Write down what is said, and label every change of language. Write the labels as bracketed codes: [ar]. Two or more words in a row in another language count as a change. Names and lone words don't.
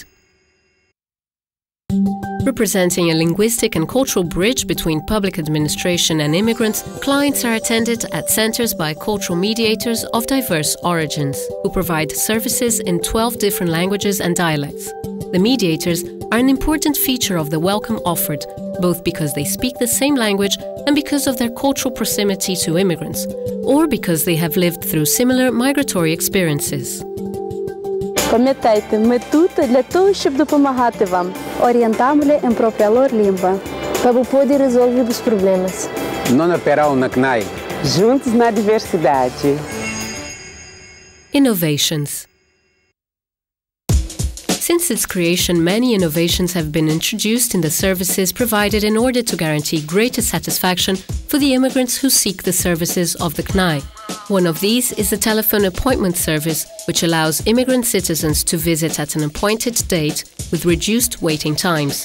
[en] Representing a linguistic and cultural bridge between public administration and immigrants, clients are attended at centres by cultural mediators of diverse origins, who provide services in 12 different languages and dialects. The mediators are an important feature of the welcome offered, both because they speak the same language and because of their cultural proximity to immigrants, or because they have lived through similar migratory experiences. [uk] Пам'ятайте, ми тут для того, щоб допомагати вам. [pt] Orientamos-lhe em própria língua, para poder resolver os problemas. Não operar na CNAI. Juntos na diversidade. [en] Innovations. Since its creation, many innovations have been introduced in the services provided in order to guarantee greater satisfaction for the immigrants who seek the services of the CNAI. One of these is the telephone appointment service, which allows immigrant citizens to visit at an appointed date with reduced waiting times.